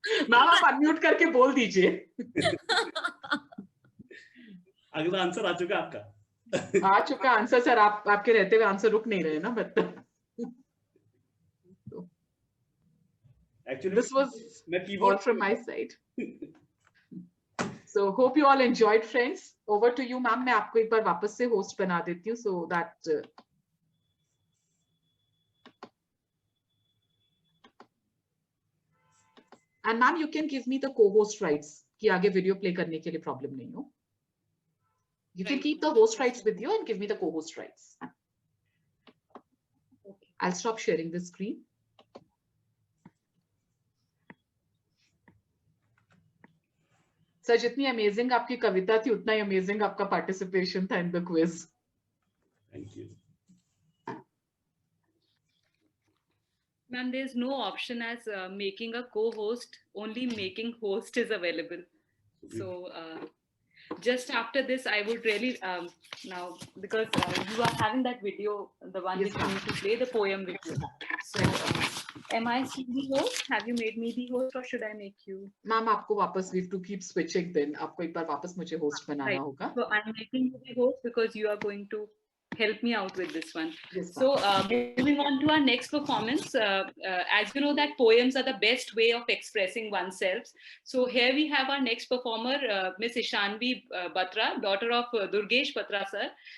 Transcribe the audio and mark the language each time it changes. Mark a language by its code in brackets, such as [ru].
[hi] Ma'am आप unmute करके बोल दीजिए. अगला आंसर आ चुका आपका. आ चुका आंसर सर. आपके रहते हुए आंसर रुक नहीं रहे ना मतलब. [en] Actually, this was all from my side. So hope you all enjoyed, friends. Over to you, ma'am. [hi] मैं आपको एक बार वापस से host बना देती हूँ, [en] so that and ma'am, you can give me the co-host rights [hi] कि आगे video play करने के लिए problem नहीं हो. [en] You can keep the host rights with you and give me the co-host rights. I'll stop sharing the screen. [hi] Sir जितनी amazing आपकी कविता थी उतना ही अमेजिंग आपका पार्टिसिपेशन था [en] In the quiz. Thank you. Ma'am, there's no option as making a co-host. Only making host is available. So just after this, I would really now because you are having that video, the one Yes, which you need to play the poem video. So am I still the host? Have you made me the host, or should I make you? [hi] Ma'am आपको वापस [en] we have to keep switching then. [hi] आपको एक बार वापस मुझे host बनाना [en] Right. [hi] होगा. [en] So I'm making you the host because you are going to help me out with this one. Yes, So moving on to our next performance, as you know that poems are the best way of expressing oneself. So here we have our next performer, Miss Ishanvi Batra, daughter of Durgesh Batra sir.